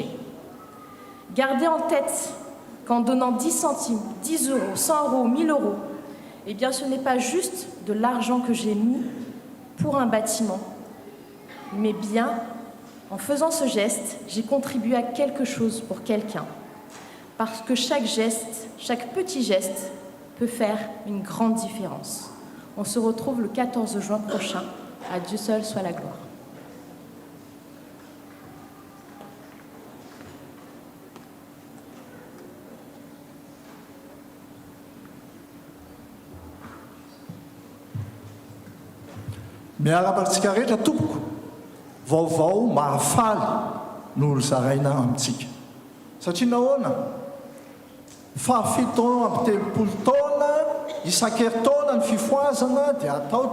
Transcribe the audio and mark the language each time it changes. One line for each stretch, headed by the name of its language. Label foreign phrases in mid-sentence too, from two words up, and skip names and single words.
French: Gardez en tête qu'en donnant 10 centimes, 10 euros, 100 euros, 1000 euros, eh bien ce n'est pas juste de l'argent que j'ai mis pour un bâtiment, mais bien en faisant ce geste, j'ai contribué à quelque chose pour quelqu'un. Parce que chaque geste, chaque petit geste peut faire une grande différence. On se retrouve le 14 juin prochain. À Dieu seul soit la gloire.
Malagasy: Miara-mantsika rehetra tompoko vaovao mahafaly no zaraina amintsika satria nahoana fahafito amby telopolo taona isan-keritaona ny fifoazana dia atao